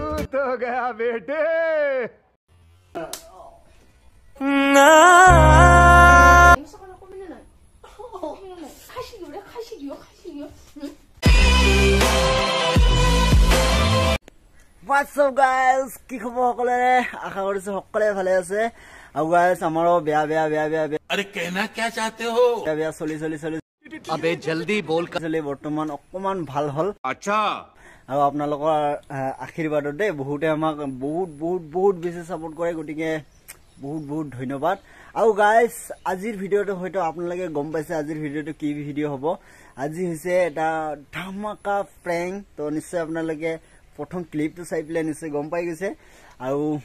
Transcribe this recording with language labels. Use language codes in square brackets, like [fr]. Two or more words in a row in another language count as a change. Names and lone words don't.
[hi] तो गया बेटे [en] What's up guys? [as] কি খবৰ সকলে আশা কৰিছো সকলে ভালে আছে আৰু guys আমাৰো বেয়া [hi] अरे कहना क्या चाहते हो [as] বেয়া চলি [hi] अबे जल्दी बोल [as] চলি বৰ্তমান অকমান ভাল হল [hi] अच्छा [as] আৰু আপোনালোকৰ আশীৰ্বাদত দে বহুতে আমাক বহুত বেছি সাপোৰ্ট কৰে গটিকে বহুত ধন্যবাদ আৰু গাইস আজিৰ ভিডিওটো হয়তো আপোনালোকে গম পাইছে আজিৰ ভিডিওটো কি ভিডিও হ'ব আজি হৈছে এটা ধামাকা প্ৰেংক তো নিশ্চয় আপোনালোকে প্ৰথম ক্লিপটো চাই পেলাই নিশ্চয় গম পাই গৈছে আৰু